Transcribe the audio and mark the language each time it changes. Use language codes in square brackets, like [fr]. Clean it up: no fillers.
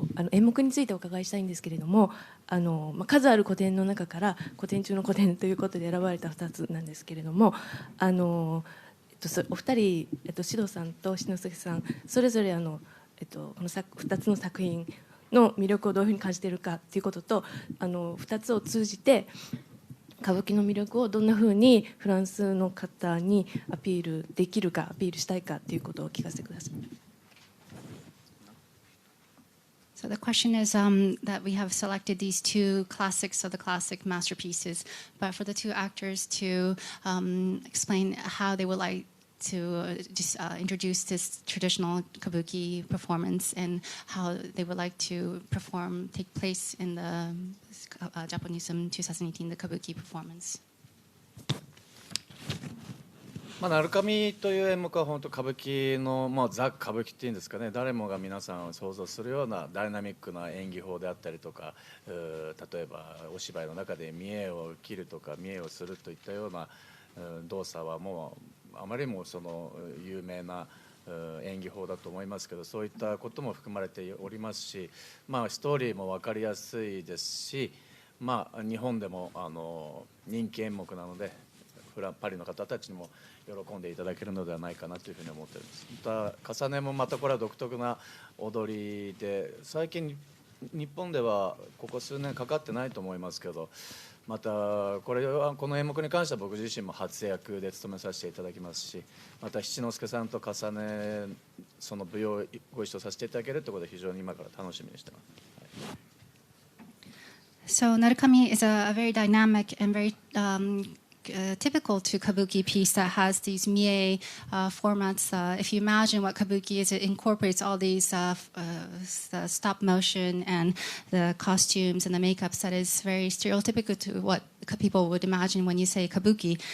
[ja] 演目についてお伺いしたいんですけれども、数ある古典の中から古典中の古典ということで選ばれた2つなんですけれども、お二人、獅童さんと志の輔さんそれぞれこの2つの作品の魅力をどういうふうに感じているかということと、2つを通じて歌舞伎の魅力をどんなふうにフランスの方にアピールできるか、アピールしたいかということを聞かせてください。 [en] So the question is that we have selected these two classics of the classic masterpieces, but for the two actors to explain how they would like to just introduce this traditional kabuki performance and how they would like to take place in the Japanism 2018, the kabuki performance. [ja] 鳴神という演目は本当歌舞伎の、ザ・歌舞伎っていうんですかね、誰もが皆さん想像するようなダイナミックな演技法であったりとか、例えばお芝居の中で見栄を切るとか見栄をするといったような動作はもうあまりもその有名な演技法だと思いますけど、そういったことも含まれておりますし、ストーリーも分かりやすいですし、日本でも人気演目なのでパリの方たちにも喜んでいただけるのではないかなというふうに思っています。また重ねもまたこれは独特な踊りで、最近日本ではここ数年かかってないと思いますけど、またこの演目に関しては僕自身も初役で務めさせていただきますし、また七之助さんと重ねその舞踊をご一緒させていただけるということで非常に今から楽しみにしています。 [en] So Narukami is a very dynamic and very typical to kabuki piece that has these mie formats. If you imagine what kabuki is, it incorporates all these the stop motion and the costumes and the makeups that is very stereotypical to what people would imagine when you say kabuki.